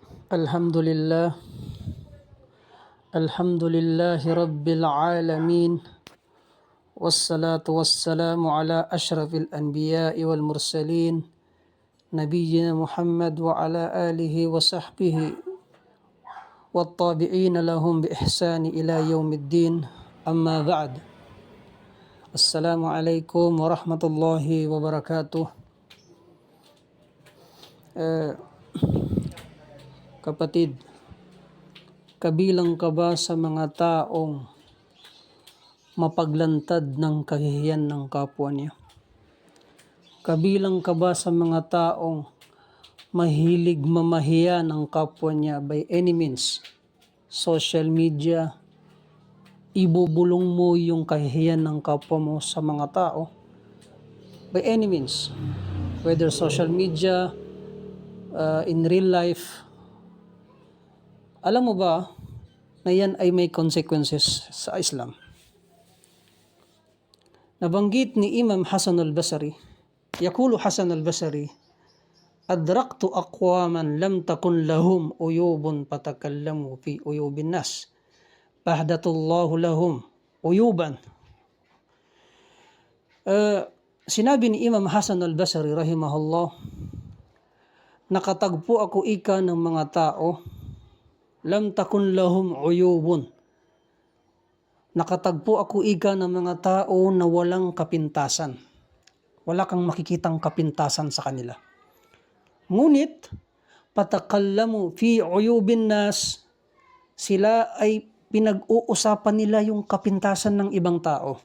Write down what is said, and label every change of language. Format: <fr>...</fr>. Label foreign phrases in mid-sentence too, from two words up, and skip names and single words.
<ar>الحمد لله الحمد لله رب العالمين والصلاة والسلام على أشرف الأنبياء والمرسلين نبينا محمد وعلى آله وصحبه والطابعين لهم بإحسان إلى يوم الدين أما بعد السلام عليكم ورحمة الله وبركاته.</ar> <tl>Kapatid, kabilang ka ba sa mga taong mapaglantad ng kahihiyan ng kapwa niya? Kabilang ka ba sa mga taong mahilig mamahiya ng kapwa niya</tl> <en>by any means? Social media,</en> <tl>ibubulong mo yung kahihiyan ng kapwa mo sa mga tao</tl> <en>by any means, whether social media, in real life.</en> <tl>Alam mo ba na yan ay may consequences sa Islam? Nabanggit ni</tl> <ar>Imam Hasan al-Basri, يقول حسن البصري أدركت أقواما لم تكن لهم عيوب فتكلموا في عيوب الناس فأحدث الله لهم عيوبا.</ar> <tl>Sinabi ni Imam Hasan al-Basri rahimahullah, nakatagpo ako ika ng mga tao,</tl> <ar>لم تكن لهم عيوب.</ar> <tl>Nakatagpo ako ika ng mga tao na walang kapintasan. Wala kang makikitang kapintasan sa kanila. Ngunit,</tl> <ar>فتكلموا في عيوب الناس,</ar> <tl>sila ay pinag-uusapan nila yung kapintasan ng ibang tao.</tl>